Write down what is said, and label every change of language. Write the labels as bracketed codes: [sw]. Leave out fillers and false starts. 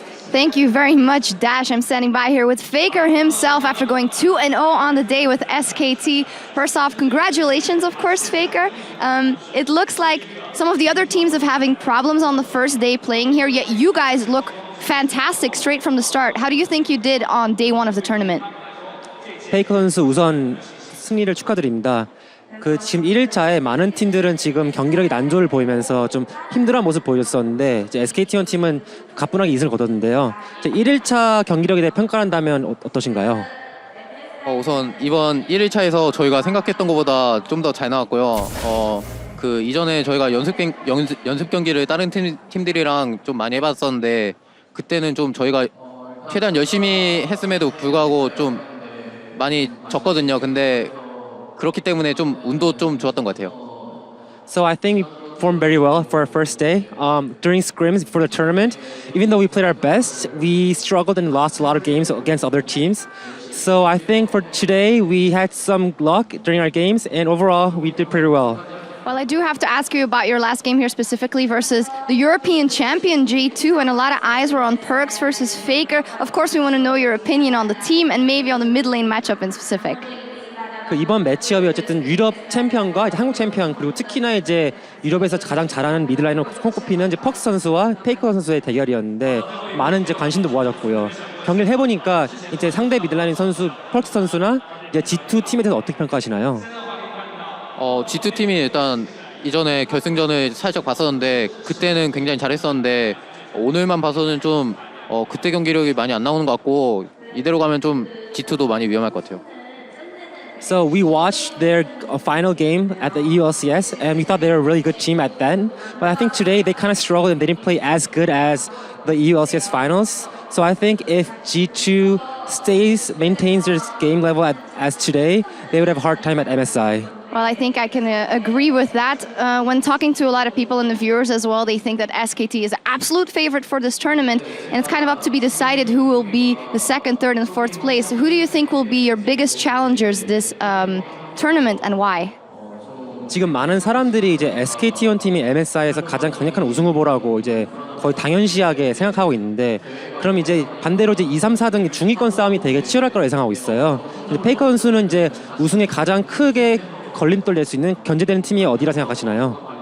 [en] Thank you very much, Dash. I'm standing by here with Faker himself after going 2-0 on the day with SKT. First off, congratulations, of course, Faker. It looks like some of the other teams are having problems on the first day playing here, yet you guys look fantastic straight from the start. How do you think you did on day 1 of the tournament? [ko] 페이커 선수 우선 승리를 축하드립니다. 지금 1일차에 많은 팀들은 지금 경기력이 난조를 보이면서 좀 힘들어한 모습 보였었는데 이제 SKT1 팀은 가뿐하게 이승을 거뒀는데요. 1일차 경기력에 대해 평가한다면 어떠신가요? 우선 이번 1일차에서 저희가 생각했던 것보다 좀 더 잘 나왔고요. 이전에 저희가 연습 경기를 다른 팀들이랑 좀 많이 해봤었는데 그때는 좀 저희가 최대한 열심히 했음에도 불구하고 좀 많이 졌거든요. 근데 그렇기 때문에 좀 운도 좀 좋았던 것 같아요. [en] So I think we performed very well for our first day. During scrims before the tournament, even though we played our best, we struggled and lost a lot of games against other teams. So I think for today, we had some luck during our games, and overall, we did pretty well. Well, I do have to ask you about your last game here specifically versus the European champion G2, and a lot of eyes were on Perks versus Faker. Of course, we want to know your opinion on the team and maybe on the mid lane matchup in specific. [ko] 그 이번 매치업이 어쨌든 유럽 챔피언과 이제 한국 챔피언 그리고 특히나 이제 유럽에서 가장 잘하는 미드라이너 손꼽히는 이제 퍽스 선수와 페이커 선수의 대결이었는데 많은 이제 관심도 모아졌고요. 경기를 해보니까 이제 상대 미드라이너 선수 퍽스 선수나 이제 G2 팀에 대해서 어떻게 평가하시나요? G2 팀이 일단 이전에 결승전을 살짝 봤었는데 그때는 굉장히 잘했었는데 오늘만 봐서는 좀 그때 경기력이 많이 안 나오는 것 같고 이대로 가면 좀 G2도 많이 위험할 것 같아요. [en] So we watched their final game at the EULCS, and we thought they were a really good team at then. But I think today they kind of struggled and they didn't play as good as the EULCS finals. So I think if G2 maintains their game level as today, they would have a hard time at MSI. Well, I think I can agree with that. When talking to a lot of people and the viewers as well, they think that SKT is an absolute favorite for this tournament, and it's kind of up to be decided who will be the second, third, and fourth place. Who do you think will be your biggest challengers this tournament, and why? [ko] 지금 많은 사람들이 이제 SKT1 팀이 MSI에서 가장 강력한 우승 후보라고 이제 거의 당연시하게 생각하고 있는데, 그럼 이제 반대로 이제 2, 3, 4등 중위권 싸움이 되게 치열할 거라 예상하고 있어요. 페이커 선수는 이제 우승에 가장 크게 걸림돌 낼 수 있는 견제되는 팀이 어디라 생각하시나요?